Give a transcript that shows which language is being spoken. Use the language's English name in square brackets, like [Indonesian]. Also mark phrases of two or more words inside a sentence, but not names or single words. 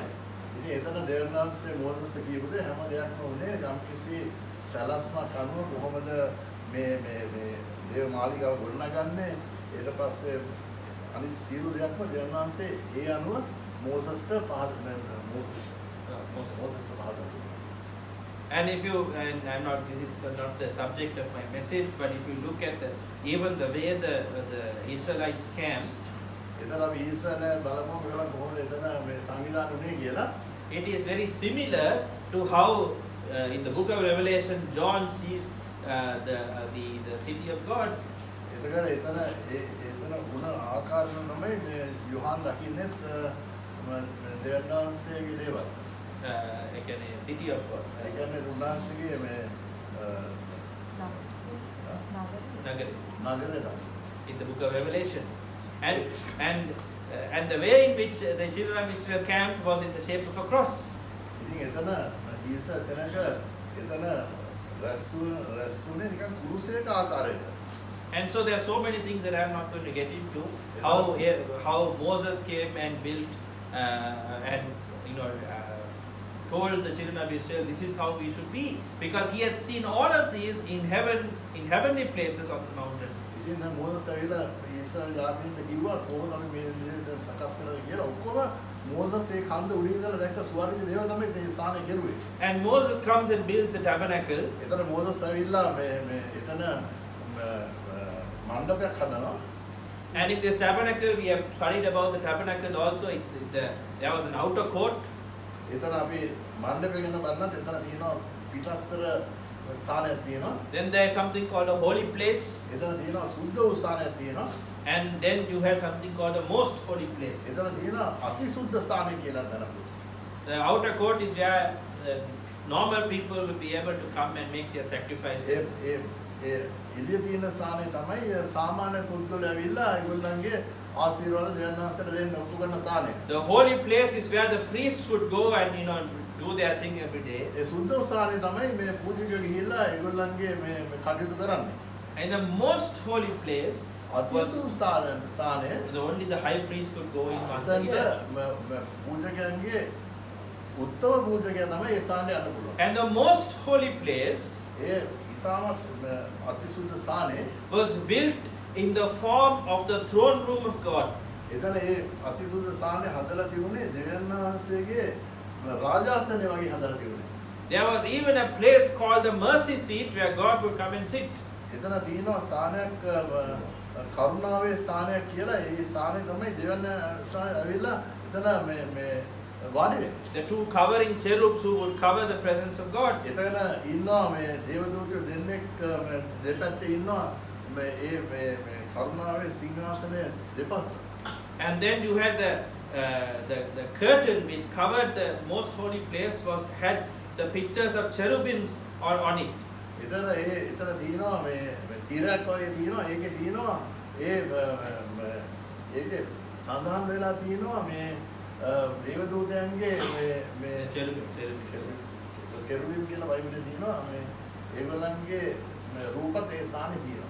[Sinhala] ඉතින් එතන දෙවියන් වහන්සේ මෝසස්ට කියපු දේ හැම දෙයක්ම උනේ යම්කිසි සැලැස්මක් අනුව කොහොමද මේ දේව මාලිගාව ගොඩනගන්නේ ඊට පස්සේ අනිත් සියලු දෙයක්ම දෙවියන් වහන්සේ ඒ අනුව මෝසස්ට මෝසස්ට පහදා දුන්නා. [English] And if you, and I'm not, this is not the subject of my message, but if you look at even the way the Israelites camp, [Sinhala] එතන අපි ඊශ්‍රායලය බලපුවම ඒගොල්ලන් කොහොමද එතන මේ සංවිධානය උනේ කියලා [English] it is very similar to how in the book of Revelation John sees the city of God. [Sinhala] එතන වුණ ආකාරයෙන් තමයි මේ යොහාන් දකින්නෙත් දෙවියන් වහන්සේගේ දේවල්. [English] Again, a city of God. [Sinhala] ඒ කියන්නේ උන්වහන්සේගේ මේ Nagari. නගරය තමයි. [English] In the book of Revelation. And the way in which the children of Israel camped was in the shape of a cross. [Sinhala] ඉතින් එතන ඊශ්‍රායල් සෙනඟ එතන රැස්ුනේ නිකන් කුරුසයක ආකාරයකට. [English] And so there are so many things that I am not going to get into. How Moses came and built and told the children of Israel, this is how we should be, because he had seen all of these in heaven, in heavenly places on the mountain. [Sinhala] ඉතින් දැන් මෝසස් ඇවිල්ලා ඊශ්‍රායල් ජාතීන්ට කිව්වා කොහොමද අපි මේ විදිහට සකස් කරන්නේ කියලා. ඔක්කොම මෝසස් ඒ කන්ද උඩින් ඉඳලා දැක්ක ස්වර්ගීය දේවල් තමයි මේ ස්ථානේ කෙරුවේ. [English] And Moses comes and builds a tabernacle. [Sinhala] එතන මෝසස් ඇවිල්ලා මේ එතන මණ්ඩපයක් හදනවා. [English] And in this tabernacle, we have studied about the tabernacle also. There was an outer court. [Sinhala] එතන අපි මණ්ඩපය ගැන බලනත් එතන තියෙනවා පිටස්තර ස්ථානයක් තියෙනවා. [English] Then there is something called a holy place. [Sinhala] එතන තියෙනවා සුද්ධ වූ ස්ථානයක් තියෙනවා. [English] And then you have something called a most holy place. [Sinhala] එතන තියෙනවා අතිසුද්ධ ස්ථානය කියලා දැනගන්න. [English] The outer court is where normal people will be able to come and make their sacrifices. [Sinhala] එළිය තියෙන ස්ථානය තමයි සාමාන්‍ය පුද්ගලයෝ ඇවිල්ලා ඒගොල්ලන්ගේ ආශිර්වාද දෙවියන් වහන්සේට දෙන්න ඔප්පු කරන ස්ථානය. [English] The holy place is where the priests would go and do their thing every day. [Sinhala] ඒ සුද්ධ ස්ථානය තමයි මේ පූජකයෝ ගිහිල්ලා ඒගොල්ලන්ගේ මේ කටයුතු කරන්නේ. [English] And the most holy place was [Sinhala] ස්ථානය [English] only the high priest could go in once a [Sinhala] අතන්ට [English] year. [Sinhala] පූජකයන්ගේ උත්තම පූජකයා තමයි ඒ ස්ථානයට යන්න පුළුවන්. [English] And the most holy place [Sinhala] ඒ ඉතාමත් අතිසුද්ධ ස්ථානය [English] was built in the form of the throne room of God. [Sinhala] එතන ඒ අතිසුද්ධ ස්ථානය හදලා තිබුණේ දෙවියන් වහන්සේගේ රාජාසනය වගේ හදලා තිබුණේ. [English] There was even a place called the mercy seat where God would come and sit. [Sinhala] එතන තියෙනවා ස්ථානයක් කරුණාවේ ස්ථානයක් කියලා. ඒ ස්ථානය තමයි දෙවියන් ඇවිල්ලා එතන මේ වාඩි වෙන්නේ. [English] The two covering cherubs who would cover the presence of God. [Sinhala] එතන ඉන්නවා මේ දේවදූතයෝ දෙන්නෙක් දෙපැත්තේ ඉන්නවා මේ කරුණාවේ සිංහාසනයේ දෙපස. [English] And then you had the curtain which covered the most holy place had the pictures of cherubims on it. [Sinhala] එතන තියෙනවා මේ තීරයක් වගේ තියෙනවා. ඒකේ තියෙනවා ඒකේ සඳහන් වෙලා තියෙනවා මේ දේවදූතයන්ගේ මේ චෙරුබිම් කියලා බයිබලයේ තියෙනවා. මේ ඒගොල්ලන්ගේ රූපත් ඒ ස්ථානේ තියෙනවා.